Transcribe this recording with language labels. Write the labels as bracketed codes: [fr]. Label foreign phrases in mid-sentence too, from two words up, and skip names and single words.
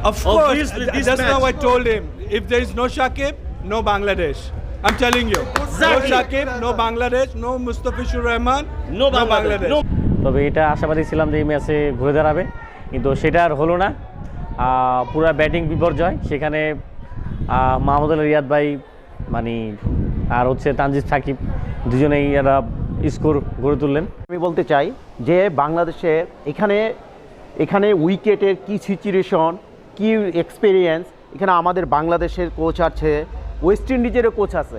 [en] Of course, Obviously, this just now I match. told him, if there is no Shakib, no Bangladesh. I'm telling you. Exactly. No Shakib, no Bangladesh, no Mustafizur Rahman, No Bangladesh. No. [bn] তবে এটা আশাবাদী ছিলাম যে এই ম্যাচে ঘুরে দাঁড়াবে, কিন্তু সেটা আর হলো না। পুরা ব্যাটিং বিপর্যয়। সেখানে মাহমুদুল রিয়াদ ভাই মানে আর হচ্ছে তানজিদ সাকিব দুজনেই এরা স্কোর গড়ে তুললেন। আমি বলতে চাই যে বাংলাদেশে এখানে উইকেটের কী সিচুয়েশন, কী এক্সপিরিয়েন্স, এখানে আমাদের বাংলাদেশের কোচ আছে, ওয়েস্ট ইন্ডিজেরও কোচ আছে।